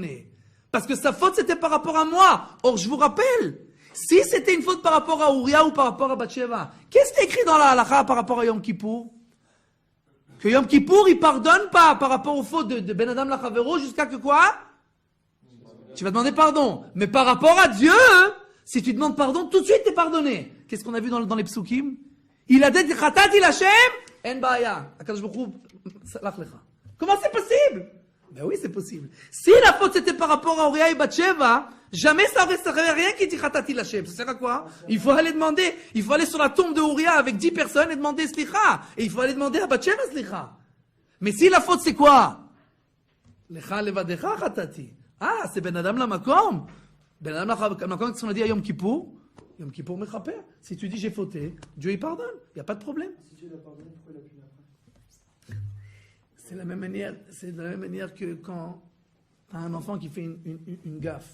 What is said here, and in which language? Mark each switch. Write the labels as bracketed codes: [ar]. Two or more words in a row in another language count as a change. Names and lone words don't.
[fr] Parce que sa faute, c'était par rapport à moi. Or, je vous rappelle, Si c'était une faute par rapport à Ouria ou par rapport à Bathsheba, qu'est-ce qui est écrit dans la halakha par rapport à Yom Kippour? Que Yom Kippour, il pardonne pas par rapport aux fautes de [he] בין אדם לחבירו [fr] jusqu'à que quoi? Tu vas demander pardon. Mais par rapport à Dieu, si tu demandes pardon, tout de suite t'es pardonné. Qu'est-ce qu'on a vu dans les psukim? Il a dit [he] חטאתי לה, [fr] en ba'aya. [he] הקדוש ברוך הוא, סלח לך. [fr] Comment c'est possible? Ben oui, c'est possible. Si la faute c'était par rapport à Ouria et Bathsheba, jamais ça aurait rien qui dit [he] חטאתי לה. [fr] Ça sert à quoi? Il faut aller demander, il faut aller sur la tombe de Ouria avec 10 personnes et demander slicha. Et il faut aller demander à Bathsheba slicha. Mais si la faute c'est quoi? [he] לך לבדך חטאתי. [fr] Ah, c'est [he] בין אדם למקום. בין אדם למקום, [fr] qu'est-ce qu'on a dit à Yom Kippour? [he] יום כיפור מכפר. [fr] Si tu dis j'ai fauté, Dieu il pardonne. Il n'y a pas de problème. Si Dieu l'a pardonné, pourquoi il a pu après? C'est de la même manière que quand tu as un enfant qui fait une gaffe.